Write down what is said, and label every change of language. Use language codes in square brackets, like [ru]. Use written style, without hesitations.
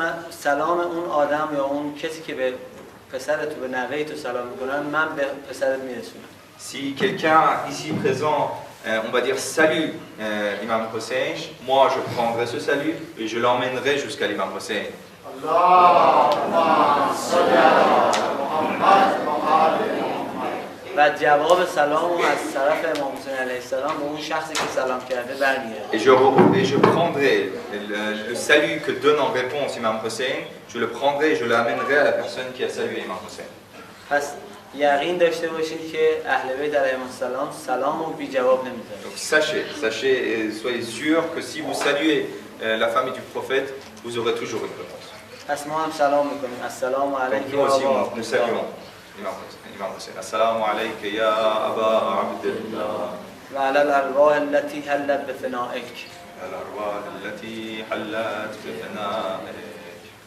[fa] سلام اون آدم یا اون کسی که به پسرت و به نوه تو سلام میکنن من به پسرت میرسونم. [fr] si quelqu'un ici présent, on va dire salut Imam Hussein, moi je prendrai ce salut et je l'emmènerai jusqu'à l'Imam Hussein. [fa] و جواب سلام از طرف امام حسین علیه السلام به اون شخصی که سلام کرده برمیگرده. [fr] Et je prendrai le salut que donne en réponse Imam Hussein, je le prendrai et je l'amènerai à la personne qui a salué Imam Hussein. [fa] پس یقین داشته باشید که اهل بیت علیهم السلام سلام رو بی جواب نمیذارن. [fr] Donc sachez et soyez sûrs que si vous saluez la famille du prophète, vous aurez toujours une réponse. [fa] پس ما هم سلام میکنیم. [ar] السلام علیک [fr] Nous aussi nous saluons Imam Hussein. [ar] Assalamu alayka ya Aba Abdullah. و علی الارواح التي حلت بفنائک. الأرواح التي حلت بفنائك.